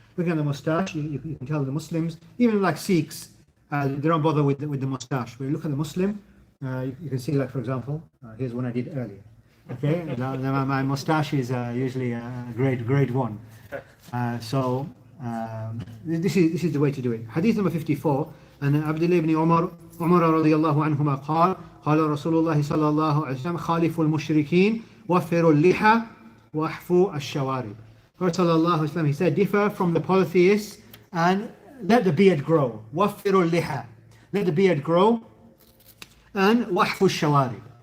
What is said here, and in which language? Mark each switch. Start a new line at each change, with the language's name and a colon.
English: Looking at the mustache, you can tell the Muslims, even like Sikhs, they don't bother with the mustache. When you look at the Muslim, you can see, like for example, here's one I did earlier. Okay, my mustache is usually grade 1. So this is the way to do it. Hadith number 54.
Arabic: And Abdullah ibn Umar radiyallahu anhuma قال قال رسول الله صلى الله عليه وسلم خالفوا المشركين وفروا اللحى واحفوا الشوارب.
English: Prophet sallallahu alaihi wasallam, he said, differ from the polytheists and let the beard grow.
Arabic: وفروا اللحى,
English: let the beard grow, and
Arabic: واحفوا الشوارب.